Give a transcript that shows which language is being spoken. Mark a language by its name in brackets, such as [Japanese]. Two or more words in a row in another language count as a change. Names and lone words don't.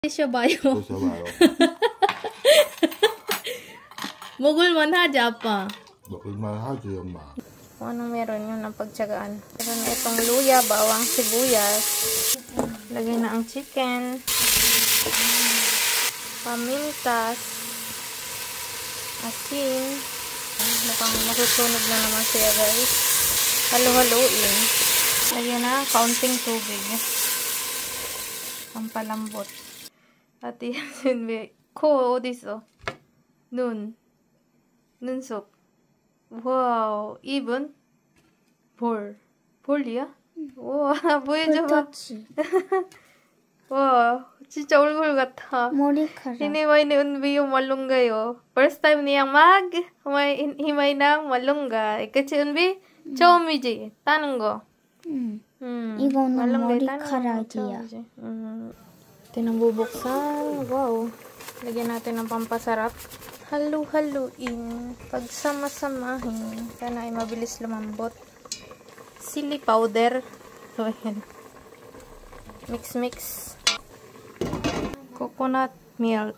[Korean] 드셔봐요. 먹을만 하지, 아빠? 먹을만 하지, 엄마. [Filipino] Kung anong meron yun ang pagtsagaan. Meron na itong luya, bawang, sibuyas. Lagay na ang chicken. Pamintas. Asin. Mukhang masusunog na naman siya, guys. Halo-haloin. Lagyan na kaunting tubig. Pampalambot. At yan, ko, [Korean] 어딨어? 눈썹. 와우, 입은? 볼이야? 우와, 보여줘봐. 와, 진짜 얼굴 같아. 머리카락. [Filipino] Hinimay ni Unbi yung malunggay, oh. [English] First time [Filipino] niyang himay ng malunggay. Kasi Unbi, [Korean] 처음이지, 따는 거. 이거는 머리카락이야. [Filipino] Ito nang bubuksan. Wow. Lagyan natin ng pampasarap. Halo-haloin. Pagsama-samahin. Sana ay mabilis lumambot. [English] Chili powder. So, ayan. Mix-mix. Coconut milk.